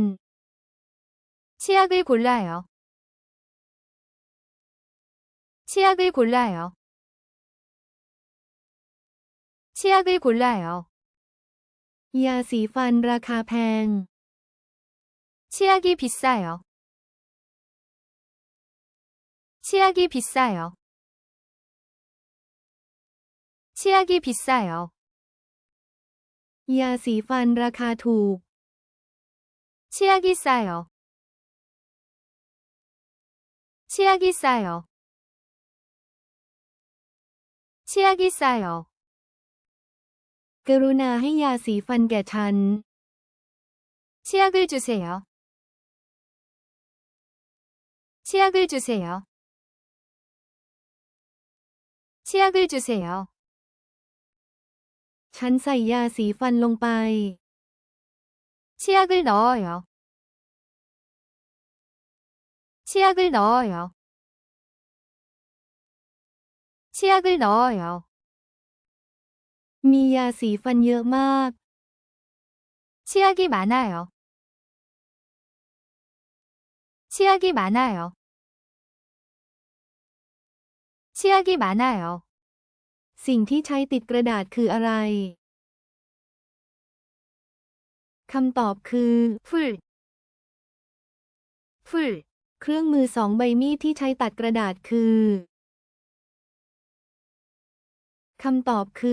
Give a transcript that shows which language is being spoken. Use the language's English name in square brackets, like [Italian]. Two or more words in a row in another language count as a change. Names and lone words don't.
[Korean] 치약을 골라요. 치약을 골라요. 치약을 골라요. [Thai] ยาสีฟันราคาแพง [Korean] 치약이 비싸요. 치약이 비싸요. 치약이 비싸요. [Thai] ยาสีฟันราคาถูก [Korean] 치약이 싸요. 치약이 싸요. 치약이 싸요. [Thai] กรุณาให้ยาสีฟันแก่ฉัน [Korean] 치약을 주세요. 치약을 주세요. 치약을 주세요. [Thai] ฉันใส่ยาสีฟันลงไป [Korean] 치약을 넣어요. 치약을 넣어요. 치약을 넣어요. [Thai] มียาสีฟันเยอะมาก [Korean] 치약이 많아요. 치약이 많아요. 치약이 많아요. [Thai] สิ่งที่ใช้ติดกระดาษคืออะไร คำตอบคือ [Korean] 풀, 풀, [Thai] เครื่องมือสองใบมีดที่ใช้ตัดกระดาษคือ คำตอบคือ